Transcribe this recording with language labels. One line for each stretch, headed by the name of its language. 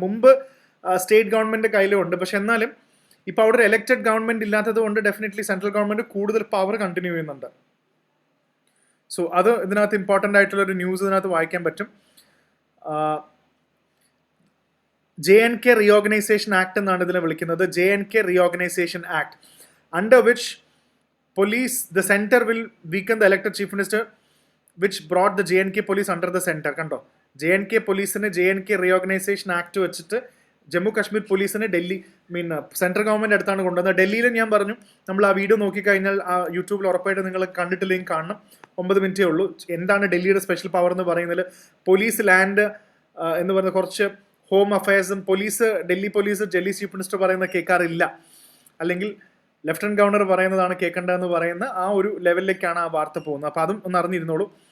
Malayalam: മുമ്പ് state government കയ്യിലും ഉണ്ട്. പക്ഷെ എന്നാലും ഇപ്പോൾ അവിടെ ഒരു എലക്റ്റഡ് ഗവൺമെൻറ് ഇല്ലാത്തത് കൊണ്ട് ഡെഫിനറ്റ്ലി സെൻട്രൽ ഗവൺമെൻറ് കൂടുതൽ പവർ കണ്ടിന്യൂ ചെയ്യുന്നുണ്ട്. സോ അത് ഇതിനകത്ത് ഇമ്പോർട്ടൻ്റ് ആയിട്ടുള്ളൊരു ന്യൂസ് ഇതിനകത്ത് വായിക്കാൻ പറ്റും. JNK റീഓർഗനൈസേഷൻ ആക്ട് എന്നാണ് ഇതിനെ വിളിക്കുന്നത്. JNK reorganisation act,
English: Under which the center will weaken the elected chief minister, which brought the JNK police under the center.
Malayalam: കണ്ടോ, JNK പോലീസിന് JNK റീഓർഗനൈസേഷൻ ആക്ട് വെച്ചിട്ട് ജമ്മു കാശ്മീർ പോലീസിനെ സെൻട്രൽ ഗവൺമെൻറ് അടുത്താണ് കൊണ്ടുവന്നത്. ഡൽഹിയിൽ ഞാൻ പറഞ്ഞു, നമ്മൾ ആ വീഡിയോ നോക്കിക്കഴിഞ്ഞാൽ ആ യൂട്യൂബിൽ ഉറപ്പായിട്ട് നിങ്ങൾ കണ്ടിട്ടില്ലെങ്കിൽ കാണണം. 9 മിനിറ്റേ ഉള്ളൂ. എന്താണ് ഡൽഹിയുടെ സ്പെഷ്യൽ പവർ എന്ന് പറയുന്നത്? പോലീസ്, ലാൻഡ് എന്ന് പറയുന്ന കുറച്ച് home അഫയേഴ്സും, Delhi police chief minister പറയുന്നത് കേൾക്കാറില്ല, അല്ലെങ്കിൽ ലെഫ്റ്റനന്റ് ഗവർണർ പറയുന്നതാണ് കേൾക്കേണ്ടതെന്ന് പറയുന്ന ആ ഒരു ലെവലിലേക്കാണ് ആ വാർത്ത പോകുന്നത്. അപ്പോൾ അതും ഒന്ന് അറിഞ്ഞിരുന്നോളൂ.